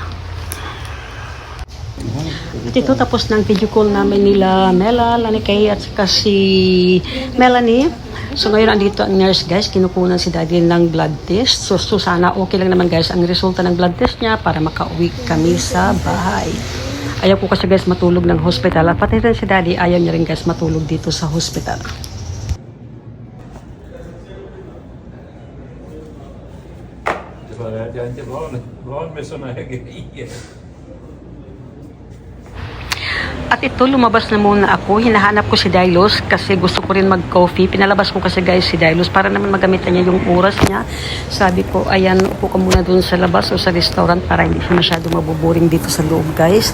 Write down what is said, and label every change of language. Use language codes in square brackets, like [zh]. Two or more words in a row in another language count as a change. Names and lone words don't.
[tl] At ito tapos ng video call namin nila Mela, Lani Kay at saka si Melanie. So ngayon andito ang nurse guys, kinukunan si Daddy ng blood test. So sana okay lang naman guys ang resulta ng blood test niya para makauwi kami sa bahay. Ayaw ko kasi guys matulog ng hospital at pati rin si Daddy ayaw niya rin guys matulog dito sa hospital. [sv] Jag är inte van med såna här grejer. [tl] At ito, lumabas na muna ako. Hinahanap ko si Dailos kasi gusto ko rin mag-coffee. Pinalabas ko kasi guys si Dailos para naman magamitan niya yung oras niya. Sabi ko, ayan, upo ka muna dun sa labas o sa restaurant para hindi siya masyado mabuboring dito sa loob guys.